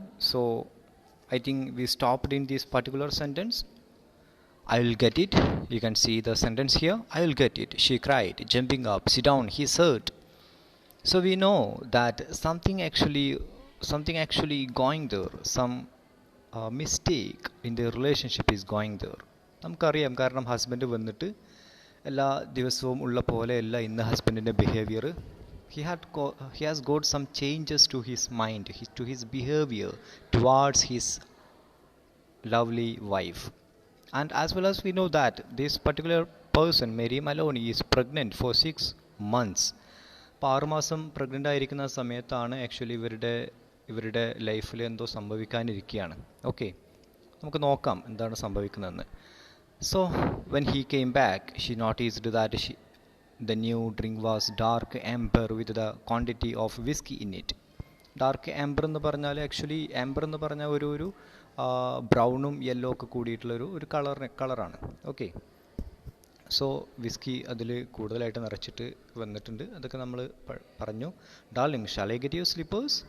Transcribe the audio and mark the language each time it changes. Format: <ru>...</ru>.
<en>So I think we stopped in this particular sentence. I will get it. You can see the sentence here. I will get it, she cried, jumping up. Sit down, he said. So we know that something actually going there. Some mistake in the relationship is going there.</en> <ml>നമുക്കറിയാം, കാരണം husband വന്നിട്ട് എല്ലാ ദിവസവും ഉള്ള പോലെയല്ല ഇന്ന് ഹസ്ബൻഡിൻ്റെ behaviour.</ml> <en>He has got some changes to his mind, to his behavior towards his lovely wife. And as well as we know that this particular person, Mary Maloney, is pregnant for 6 months.</en> <ml>അപ്പോൾ 6 മാസം pregnant ആയിരിക്കുന്ന സമയത്താണ് actually ഇവരുടെ ലൈഫിൽ എന്തോ സംഭവിക്കാനിരിക്കുകയാണ്. Okay, നമുക്ക് നോക്കാം എന്താണ് സംഭവിക്കുന്നതെന്ന്.</ml> <en>So when he came back, she noticed that the new drink was dark amber with the quantity of whiskey in it.</en> <ml>Dark amber എന്ന് പറഞ്ഞാൽ ആക്ച്വലി ആംബർ എന്ന് പറഞ്ഞാൽ ഒരു ബ്രൗണും യെല്ലോ ഒക്കെ കൂടിയിട്ടുള്ളൊരു കളറാണ്. ഓക്കെ, സോ വിസ്കി അതിൽ കൂടുതലായിട്ട് നിറച്ചിട്ട് വന്നിട്ടുണ്ട്. അതൊക്കെ നമ്മൾ പറഞ്ഞു.</ml> <en>Darling, shall I get your slippers?</en>